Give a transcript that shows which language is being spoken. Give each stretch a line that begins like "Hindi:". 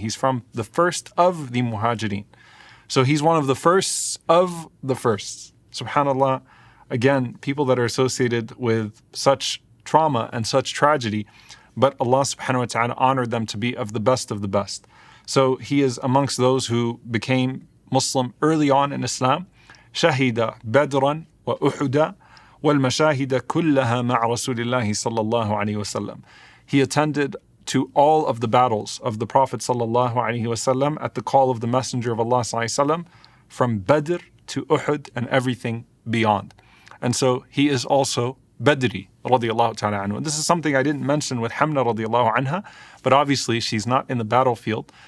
English: He's from the first of the Muhajireen. So he's one of the firsts of the firsts. SubhanAllah, again, people that are associated with such trauma and such tragedy, but Allah subhanahu wa ta'ala honored them to be of the best of the best. So he is amongst those who became Muslim early on in Islam.
Arabic: شهد بدرا وأحدا والمشاهد كلها مع رسول الله صلى الله عليه وسلم.
English: He attended to all of the battles of the Prophet sallallahu alaihi wasallam at the call of the Messenger of Allah sallallahu alaihi wasallam, from Badr to Uhud and everything beyond. And so he is also Badri radiyallahu ta'ala anhu. And this is something I didn't mention with Hamna radiyallahu anha, but obviously she's not in the battlefield.